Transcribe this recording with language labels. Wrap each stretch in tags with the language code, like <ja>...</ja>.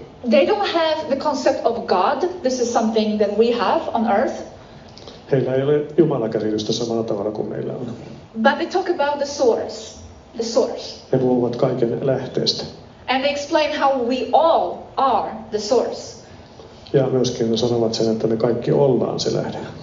<en>They don't have the concept of God. This is something that we have on earth.</en> <fi>Heillä ei ole Jumalakäsitystä samalla tavalla kuin meillä on.</fi> <en>But they talk about the source. The source.</en> <fi>He puhuvat kaiken lähteestä.</fi> <en>And they explain how we all are the source.</en> <fi>Ja myöskin sanovat sen, että me kaikki ollaan se lähde.</fi>